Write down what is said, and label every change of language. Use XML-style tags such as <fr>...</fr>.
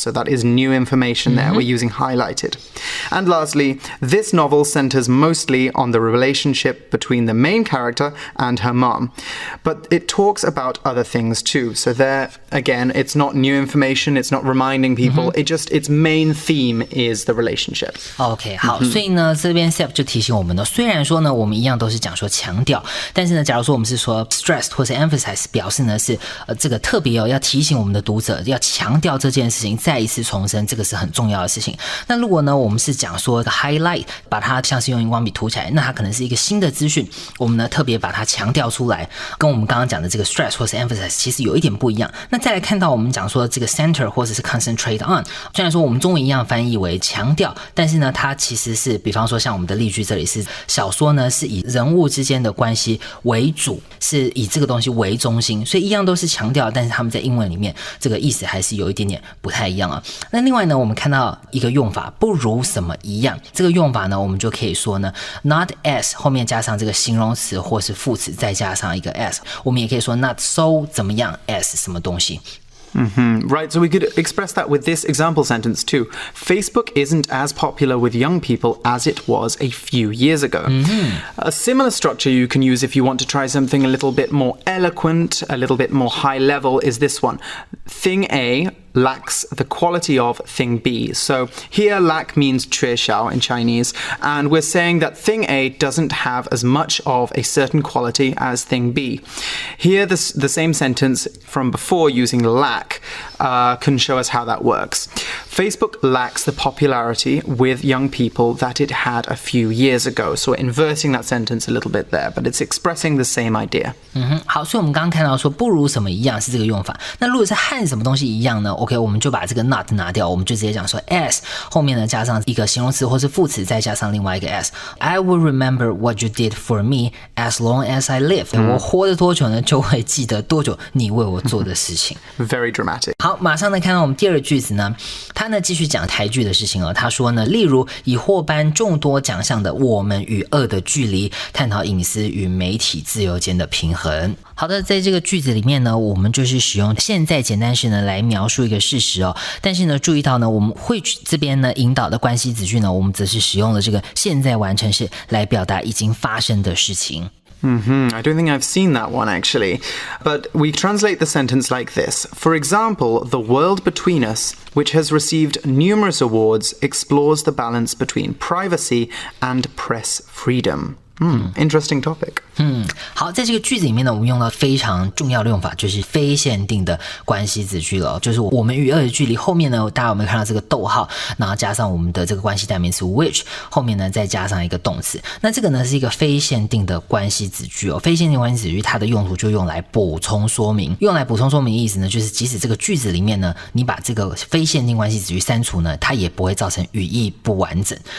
<en>So that is new information there. We're using highlighted. And lastly, this novel centers mostly on the relationship between the main character and her mom. But it talks about other things too. So there, again, it's not new information. It's not reminding people. Its main theme is the relationship.</en> <zh>OK， 好，所以呢，这边 Seb 就提醒我们呢，虽然说呢，我们一样都是讲说强调。但是呢，假如说我们是说 stressed 或是 emphasize， 表示呢是这个特别要提醒我们的读者，要强调这件事情，再一次重申，这个是很重要的事情。那如果呢，我们是讲说 highlight， 把它像是用荧光笔涂起来，那它可能是一个新的资讯，我们呢特别把它强调出来，跟我们刚刚讲的这个 stress 或是 emphasize 其实有一点不一样。那再来看到我们讲说这个 center 或者是 concentrate on， 虽然说我们中文一样翻译为强调，但是呢，它其实是比方说像我们的例句这里是小说呢是以人物之间的关系为主，是以这个东西为中心，所以一样都是强调，但是他们在英文里面这个意思还是有一点点不太一样啊。那另外呢，我们看到一个用法不如什么一样，这个用法呢，我们就可以说呢 not as 后面加上这个形容词或是副词，再加上一个 as， 我们也可以说 not so 怎么样 as 什么东西。</zh> <en>Right, so we could express that with this example sentence too. Facebook isn't as popular with young people as it was a few years ago. A similar structure you can use if you want to try something a little bit more eloquent, a little bit more high level, is this one. Thing A lacks the quality of thing B. So here lack means 缺少 in Chinese, and we're saying that thing A doesn't have as much of a certain quality as thing B. Here the same sentence from before using lack can show us how that works. Facebook lacks the popularity with young people that it had a few years ago. So we're inverting that sentence a little bit there, but it's expressing the same idea.</en> <zh>好，所以我们刚刚看到说不如什么一样是这个用法。那如果是和什么东西一样呢 ？OK， 我们就把这个 not 拿掉，我们就直接讲说 as 后面呢加上一个形容词或是副词，再加上另外一个 as。</zh> <en>I will remember what you did for me as long as I live。</en> <zh>我活得多久呢，就会记得多久你为我做的事情。</zh> <en>Very dramatic.</en> <zh>好，马上呢看到我们第二个句子呢，他呢继续讲台剧的事情哦。他说呢，例如以获颁众多奖项的《我们与恶的距离》，探讨隐私与媒体自由间的平衡。好的，在这个句子里面呢，我们就是使用现在简单时呢来描述一个事实哦。但是呢，注意到呢，我们会这边呢引导的关系子句呢，我们则是使用了这个现在完成式来表达已经发生的事情。</zh> <en>I don't think I've seen that one actually. But we translate the sentence like this. For example, the world between us, which has received numerous awards, explores the balance between privacy and press freedom. Interesting topic.</en> <zh>好，在这个句子里面呢，我们用到非常重要的用法，就是非限定的关系子句了。就是我们与恶的距离后面呢，大家有没有看到这个逗号，然后加上我们的这个关系代名词 which， 后面呢再加上一个动词。那这个呢是一个非限定的关系子句哦。非限定关系子句它的用途就用来补充说明，用来补充说明的意思呢，就是即使这个句子里面呢，你把这个非限定关系子句删除呢，它也不会造成语义不完整。</zh>